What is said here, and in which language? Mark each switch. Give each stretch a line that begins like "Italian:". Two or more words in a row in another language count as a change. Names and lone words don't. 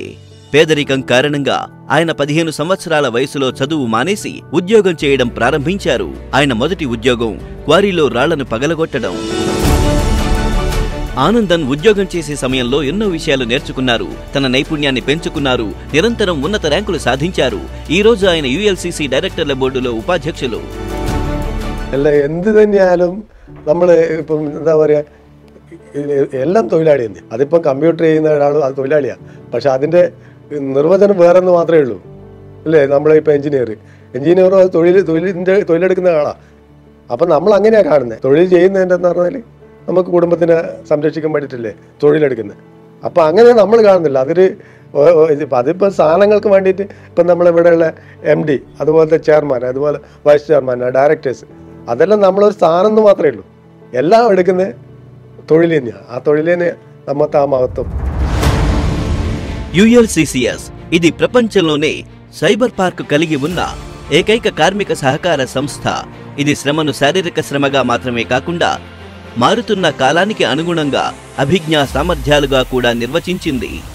Telugu: పేదరికం కారణంగా ఆయన 15 సంవత్సరాల వయసులో చదువు మానేసి ఉద్యోగం చేయడం ప్రారంభించారు. ఆయన మొదటి ఉద్యోగం క్వారీలో రాళ్లను పగలగొట్టడం. ఆనందన్ ఉద్యోగం చేసే సమయంలో ఎన్నో విషయాలు నేర్చుకున్నారు, తన నైపుణ్యాన్ని పెంచుకున్నారు, నిరంతరం ఉన్నత ర్యాంకులు సాధించారు. ఈ రోజు ఆయన ULCC డైరెక్టర్ల బోర్డులో ఉపాధ్యక్షులు.
Malayalam: എന്ത് തന്നെയായാലും നമ്മൾ ഇപ്പം എന്താ പറയുക, എല്ലാം തൊഴിലാളിയാണ്. അതിപ്പം കമ്പ്യൂട്ടർ ചെയ്യുന്ന ഒരാളും അത് തൊഴിലാളിയാണ്. പക്ഷെ അതിൻ്റെ നിർവചനം വേറെന്ന് മാത്രമേ ഉള്ളൂ അല്ലേ. നമ്മളിപ്പോൾ എഞ്ചിനീയർ അത് തൊഴിലെടുക്കുന്ന ആളാണ്. അപ്പം നമ്മൾ അങ്ങനെയാണ് കാണുന്നത്. തൊഴിൽ ചെയ്യുന്നതിൻ്റെ എന്ന് പറഞ്ഞാൽ നമുക്ക് കുടുംബത്തിനെ സംരക്ഷിക്കാൻ വേണ്ടിയിട്ടല്ലേ തൊഴിലെടുക്കുന്നത്. അപ്പം അങ്ങനെ നമ്മൾ കാണുന്നില്ല. അതിപ്പോൾ സാധനങ്ങൾക്ക് വേണ്ടിയിട്ട് ഇപ്പം നമ്മളിവിടെയുള്ള MD, അതുപോലത്തെ ചെയർമാൻ, അതുപോലെ
English: vice chairman,
Malayalam: ഡയറക്ടേഴ്സ്, അതെല്ലാം നമ്മളൊരു സ്ഥാനം എന്ന് മാത്രമേ ഉള്ളൂ. എല്ലാം എടുക്കുന്നത് തൊഴിൽ തന്നെയാണ്. ആ തൊഴിൽ തന്നെ നമ്മത്തെ ആ മഹത്వం.
Telugu: ULCCS ఇది ప్రపంచంలోనే
English: cyber park
Telugu: కలిగి ఉన్న ఏకైక కార్మిక సహకార సంస్థ. ఇది శ్రమను శారీరక శ్రమగా మాత్రమే కాకుండా మారుతున్న కాలానికి అనుగుణంగా అభిజ్ఞా సామర్థ్యాలుగా కూడా నిర్వచించింది.